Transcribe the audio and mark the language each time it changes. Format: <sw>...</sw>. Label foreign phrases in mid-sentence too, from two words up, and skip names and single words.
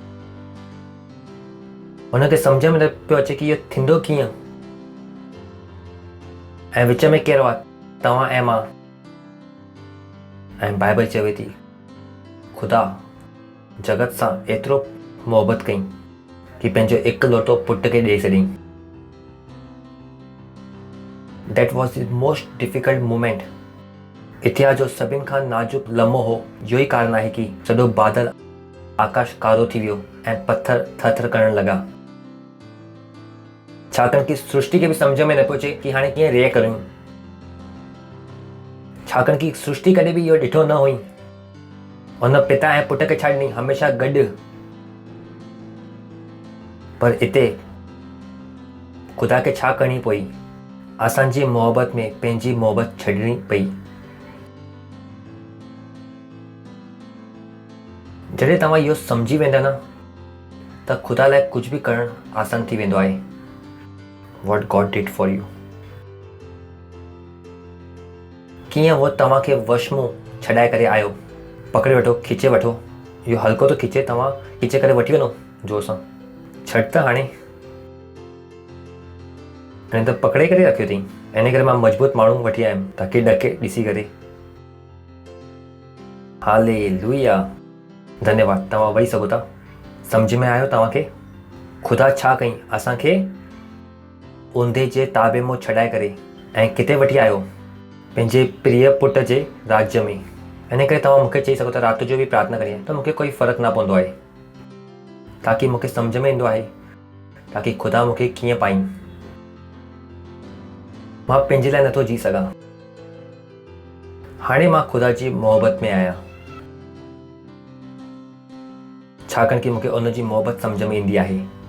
<sd>हुनखे सम्झ में न पियो अचे कि इहो थींदो कीअं। ऐं विच में केरु आहे? तव्हां ऐं मां। ऐं बाइबल चवे थी ख़ुदा जगत सां एतिरो मोहबत कई कि पंहिंजो इकलौतो पुट खे ॾेई छॾियईं।</sd> <en>That was the most difficult moment.</en> <sd>इतिहास जो सभिनि खां नाजुक लम्हो हो। इहो ई कारण आहे कि सॼो बादल आकाश कारो थी वियो ऐं पत्थर थर-थर करण लॻा। छाकाणि कि सृष्टि खे बि सम्झ में न पियो अचे कि हाणे कीअं रिएक्ट करियूं। छाकाणि कि सृष्टि कॾहिं बि इहो ॾिठो न हुई। हुन पिता ऐं पुट खे छा ॾिनई? हमेशह गॾु। पर हिते ख़ुदा खे छा करणी पई? असांजी मोहबत में पंहिंजी मोहबत छॾणी पई। जॾहिं तव्हां इहो सम्झी वेंदा न, त ख़ुदा लाइ कुझु बि करणु आसान थी वेंदो आहे।</sd> <en>What God did for you.</en> <sd>कीअं वो तव्हांखे वश में छॾाए करे आयो। पकड़े वठो, खीचे वठो। इहो हल्को तो खीचे, तव्हां खीचे करे वठी वञो जोर सां। छॾ त हाणे त पकड़े करे रखियो अथई। इन करे मां मज़बूत माण्हू वठी आयुमि ताकी ॾके ॾिसी करे। हालेलुया। धन्यवाद। तव्हां वेही सघो था। सम्झ में आयो तव्हांखे ख़ुदा छा कई? असांखे ऊंधे जे ताबे में छॾाए करे ऐं किथे वठी आयो? पंहिंजे प्रिय पुट जे राज्य में। इन करे तव्हां मूंखे चई सघो था राति जो बि प्रार्थना करिए त मूंखे कोई फ़र्क़ु न पवंदो आहे, ताकी मूंखे सम्झ में ईंदो आहे ताकी ख़ुदा मूंखे कीअं पाई। मां पंहिंजे लाइ नथो जी सघां। हाणे मां ख़ुदा जी मोहबत में आहियां, छाकाणि कि मूंखे उन जी मोहबत सम्झ में ईंदी आहे।</sd>